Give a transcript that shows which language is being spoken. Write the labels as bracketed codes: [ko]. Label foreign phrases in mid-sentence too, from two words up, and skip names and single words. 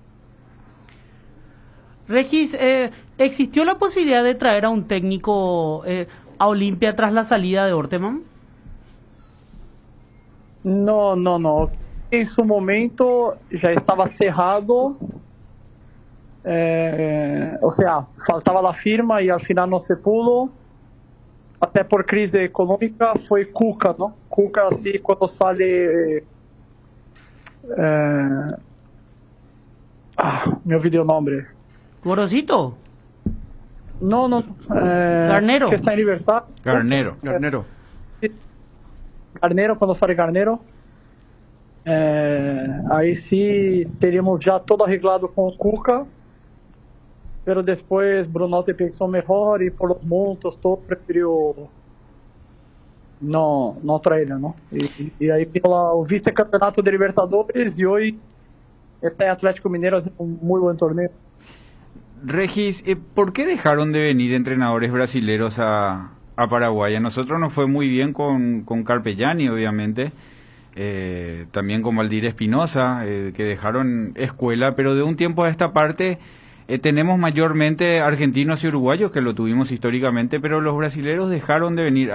[es] Regis, ¿existió la posibilidad de traer a un técnico a Olimpia tras la salida de Orteman? No. en su momento ya estaba cerrado, o sea, faltaba la firma y al final no se pudo, [pt] até por crise econômica. Foi Cuca, ¿no? Cuca, [es] así cuando sale... me olvidé el nombre. Gorosito. No, Garnero. que está en libertad. Garnero. Garnero. Garnero, cuando sale Garnero. [pt] Aí sí teríamos já [es] todo arreglado [pt] com o Cuca, pero depois Bruno te pensou mejor e [es] por los montos todo [pt] preferiu não traerlo, ¿no? E aí pela o vice-campeonato de Libertadores e hoje está en Atlético Mineiro [es] haciendo un muy buen torneo. Regis, ¿por qué dejaron de venir entrenadores brasileros a Paraguay? A nosotros nos fue muy bien con Carpegiani, obviamente, también con Valdir Espinosa, que dejaron escuela, pero de un tiempo a esta parte tenemos mayormente argentinos y uruguayos, que lo tuvimos históricamente, pero los brasileros dejaron de venir.